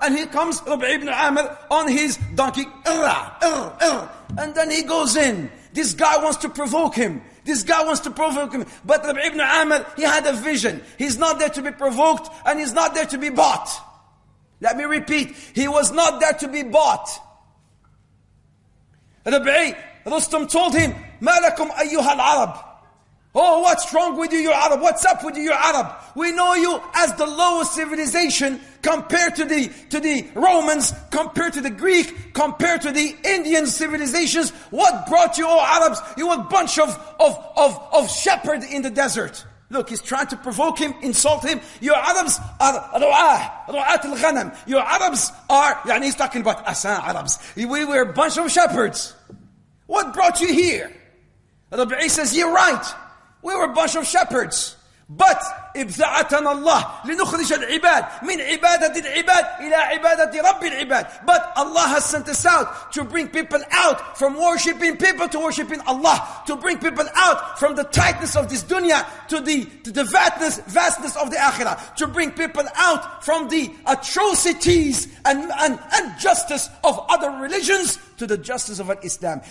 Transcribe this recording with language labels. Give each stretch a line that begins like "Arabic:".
English: And here comes Rabi ibn Amr on his donkey. And then he goes in. This guy wants to provoke him. But Rabi ibn Amr, he had a vision. He's not there to be provoked, and he's not there to be bought. Let me repeat. He was not there to be bought. Rustum told him,
Arabic: مَا لَكُمْ أَيُّهَا الْعَرَبِ.
English: Oh, what's wrong with you, you Arab? What's up with you, you Arab? We know you as the lowest civilization compared to the Romans, compared to the Greek, compared to the Indian civilizations. What brought you, oh Arabs? You a bunch of shepherds in the desert. Look, he's trying to provoke him, insult him. Your Arabs are
Arabic: ru'at al-ghanam.
English: Your Arabs are, he's talking about Asan Arabs. We were a bunch of shepherds. What brought you here? Rabi'i says, you're right. We were a bunch of shepherds.
Arabic: But ابتعثنا الله لنخرج العباد من عبادة العباد إلى عبادة رب العباد.
English: But Allah has sent us out to bring people out from worshipping people to worshipping Allah, to bring people out from the tightness of this dunya to the vastness of the akhirah, to bring people out from the atrocities and injustice of other religions to the justice of Islam.